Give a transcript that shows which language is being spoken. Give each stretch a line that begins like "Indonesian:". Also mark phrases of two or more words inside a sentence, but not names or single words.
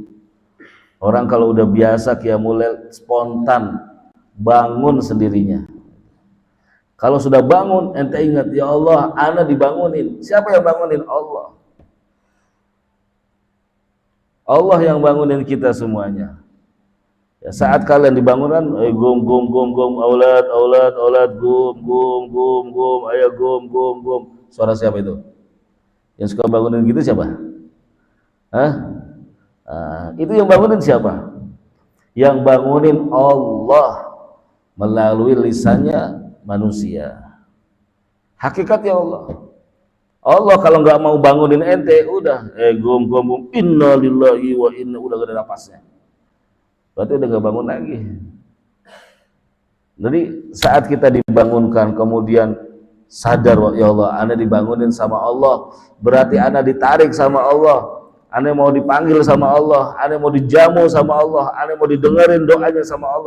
Indonesian: Orang kalau udah biasa
Arabic: قيام الليل
Indonesian: spontan bangun sendirinya. Kalau sudah bangun, ente ingat,
Arabic: يا الله,
Indonesian: ana dibangunin. Siapa yang bangunin? Allah. Allah yang bangunin kita semuanya. Ya, saat kalian dibangunkan,
Arabic: قم قم قم قم، أولاد أولاد أولاد، قم قم قم قم، ayo قم قم قم.
Indonesian: Suara siapa itu? Yang suka bangunin gitu siapa? Hah? Itu yang bangunin siapa? Yang bangunin Allah melalui lisannya manusia. Hakikatnya Allah. Allah kalau nggak mau bangunin ente, udah
Arabic: قم قم قم, إنا لله وإنا,
Indonesian: udah gak ada napasnya. Berarti udah gak bangun lagi. Jadi saat kita dibangunkan, kemudian sadar,
Arabic: يا الله,
Indonesian: ana dibangunin sama Allah, berarti ana ditarik sama Allah, ana mau dipanggil sama Allah, ana mau dijamu sama Allah, ana mau didengerin doanya sama Allah.